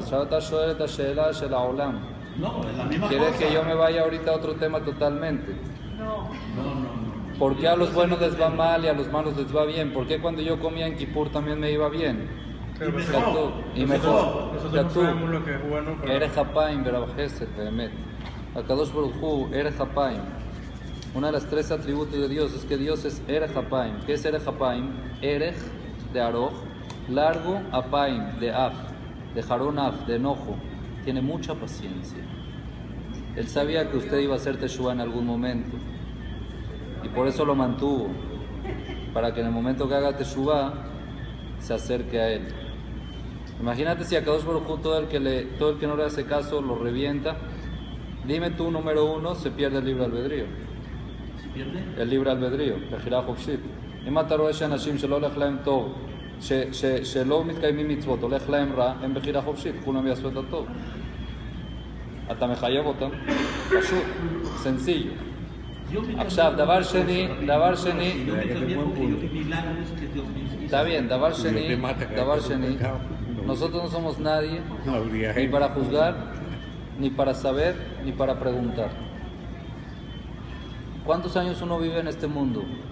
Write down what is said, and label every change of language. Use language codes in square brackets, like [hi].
[he] עכשיו אתה שואל את השאלה של העולם. [es] No, es la misma ¿Quieres cosa. que yo me vaya ahorita a otro tema totalmente? No. ¿Por qué a los buenos les va mal y a los malos les va bien? ¿Por qué cuando yo comía en Kippur también me iba bien? Pero Ya tú, y mejor. Ya tú. Eres Hapaim, Berabjeset, Behemet. [he] Akadosh Baruj Hu, Eres Hapaim. [es] Una de las 3 atributos de Dios es que Dios es Erech Hapaim. ¿Qué es Erech Hapaim? Erech de Aroj, largo, Hapaim de Af, de Jarón Af, de enojo. Tiene mucha paciencia. Él sabía que usted iba a hacer Teshuvah en algún momento y por eso lo mantuvo, para que en el momento que haga Teshuvah se acerque a él. Imagínate si a Kadosh Baruj Hu todo el que no le hace caso lo revienta. Dime tú, número 1, se pierde el libre albedrío. ¿Se pierde? El libre albedrío, [he] בחירה חופשית. אם אתה רואה שאנשים שלא הולך להם טוב, שלא מתקיימים מצוות, הולך להם רע, הם בחירה חופשית, כולם יעשו את הטוב. אתה מחייב אותם, פשוט, sencillo. עכשיו, דבר שני, [es] Yo me cambié porque yo vi milagros que Dios me hizo. está bien, [he] דבר שני, [es] nosotros no somos nadie, ni para juzgar, ni para saber, ni para preguntar. ¿Cuántos años uno vive en este mundo?